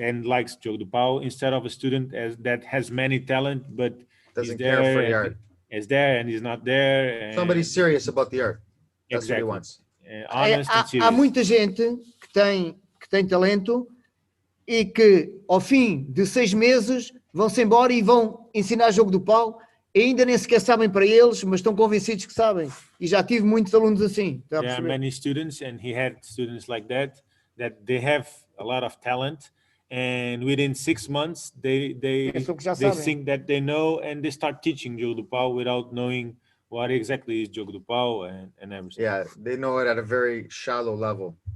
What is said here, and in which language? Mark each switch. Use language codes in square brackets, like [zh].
[en] And likes Jogo do Pau, instead of a student that has many talent but Doesn't care for the art. Is there and is not there. Somebody serious about the art. That's Exactly. what he wants. Honest and serious. [pt] Há muita gente que tem talento e que ao fim de 6 meses vão-se embora e vão ensinar jogo do pau, e ainda nem sequer sabem para eles, mas estão convencidos que sabem. E já tive muitos alunos assim. [en] There are many students, and he had students like that they have a lot of talent, and within 6 months they think that they know, and they start teaching Jogo do Pau without knowing what exactly is Jogo do Pau and everything. Yeah, they know it at a very shallow level.